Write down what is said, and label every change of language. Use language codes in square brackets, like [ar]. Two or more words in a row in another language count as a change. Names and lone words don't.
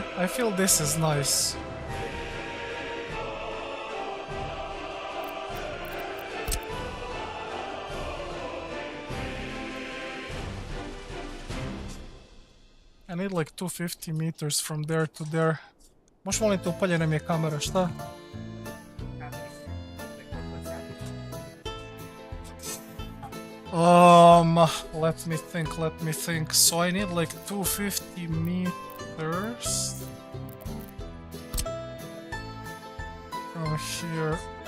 [en] I feel this is nice. I need like 250 meters from there to there. [sr] Možeš molim te upaljena mi je kamera, šta? [en] Let me think. So I need like 250 meters from here.